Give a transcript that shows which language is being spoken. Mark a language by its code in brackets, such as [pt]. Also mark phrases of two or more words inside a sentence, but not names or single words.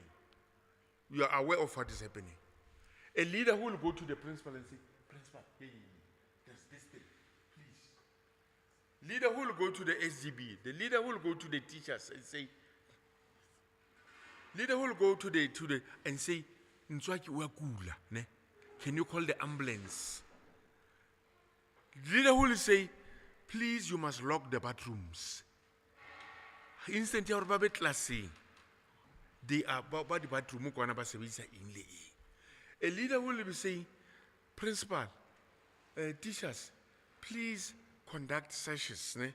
[en] You are aware of what is happening. A leader who will go to the principal and say, Principal, hey, there's this thing. leader who will go to the SGB, the leader who will go to the teachers and say, leader who will go to the and say, [st] "Ntswaki wa kula, ne? [en] Can you call the ambulance?" Leader who will say, "Please, you must lock the bathrooms." Instantly, our baby classing. They are about the bathroom. A leader will be saying, "Principal, teachers, please conduct sessions."